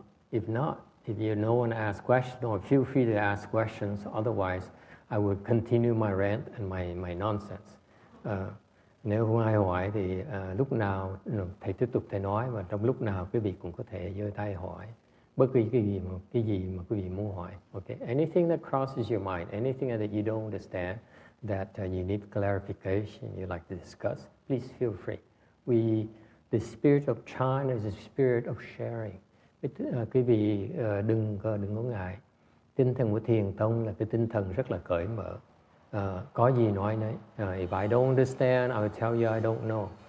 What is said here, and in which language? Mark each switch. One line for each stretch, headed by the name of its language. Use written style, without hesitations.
English: If not, if no one asks questions, or feel free to ask questions. Otherwise, I would continue my rant and my nonsense.
Vietnamese: Nếu không ai hỏi thì lúc nào thầy tiếp tục thầy nói, và trong lúc nào quý vị cũng có thể giơ tay hỏi bất kỳ cái gì mà quý vị muốn hỏi.
English: Okay, anything that crosses your mind, anything that you don't understand, that you need clarification, you like to discuss, please feel free. The spirit of chant is a spirit of sharing.
Vietnamese: Quý vị đừng có ngại. Tinh thần của thiền tông là cái tinh thần rất là cởi mở. Có gì nói nấy.
English: If I don't understand, I will tell you I don't know.